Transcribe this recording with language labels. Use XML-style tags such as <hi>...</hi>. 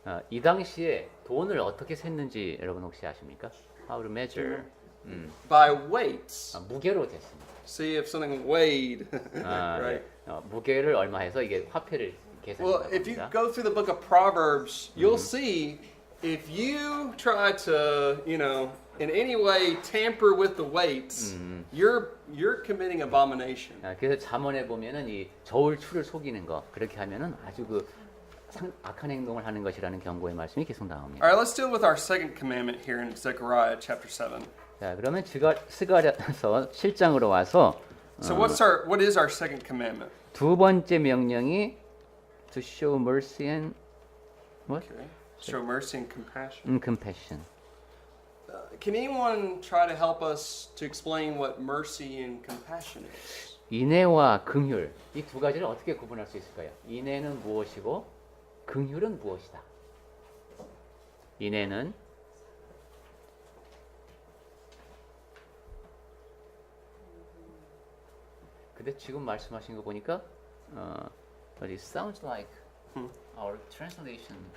<ko>이 당시에 돈을 어떻게 셌는지 여러분 혹시 아십니까?</ko> <en>How to measure? By weights.</en> <ko>무게로 쟀습니다.</ko> <en>See if something weighed, right?</en> <ko>네. 무게를 얼마 해서 이게 화폐를</ko> <en>Well,</en> <ko>계산한다고</ko> <en>if you</en> <ko>합니다.</ko> <en>go through the book of Proverbs, you'll see if you try to, in any way tamper with the weights, you're committing abomination.</en> <ko>그래서 잠언에 보면은 이 저울 추를 속이는 거 그렇게 하면은 아주 악한 행동을 하는 것이라는 경고의 말씀이 계속 나옵니다.</ko> <en>All right, let's deal with our second commandment here in Zechariah chapter 7.</en> <ko>자, 그러면 스가랴서 7장으로 와서</ko> <en>So what is our second commandment?</en> <ko>두 번째 명령이</ko> <en>to show mercy and what? Okay. Show mercy and compassion. Compassion. Can anyone try to help us to explain what mercy and compassion is?</en> <ko>인애와 긍휼 이 두 가지를 어떻게 구분할 수 있을까요? 인애는 무엇이고 긍휼은 무엇이다. 인애는 근데 지금 말씀하신 거 보니까</ko> <en>but it sounds like our translation</en>